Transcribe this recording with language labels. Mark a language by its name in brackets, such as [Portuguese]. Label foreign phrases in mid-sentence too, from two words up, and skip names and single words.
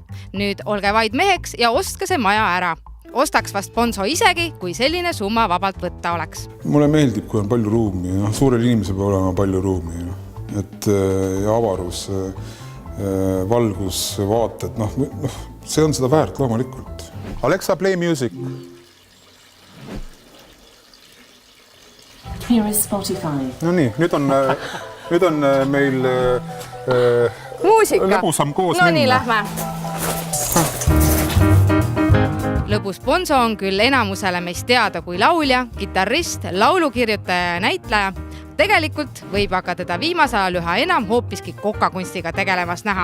[Estonian] Nüüd olge vaid meheks ja ostke see maja ära. Ostaks vast Bonso isegi, kui selline summa vabalt võtta oleks. Mulle meeldib, kui on palju ruumi. Suurel inimesel peab olema palju ruumi. Et avarus, valgus, vaated. See on seda väärt loomulikult. [English] Alexa, play music. Here is Spotify. [Estonian] No nii, nüüd on meil muusika. Lõbusam koos minna. No nii, lähme. Abus Bonzo on küll enamusele meist teada kui laulja, kitarrist, laulukirjutaja ja näitleja. Tegelikult võib aga teda viimase ajal üha enam hoopiski kokakunstiga tegelemas näha.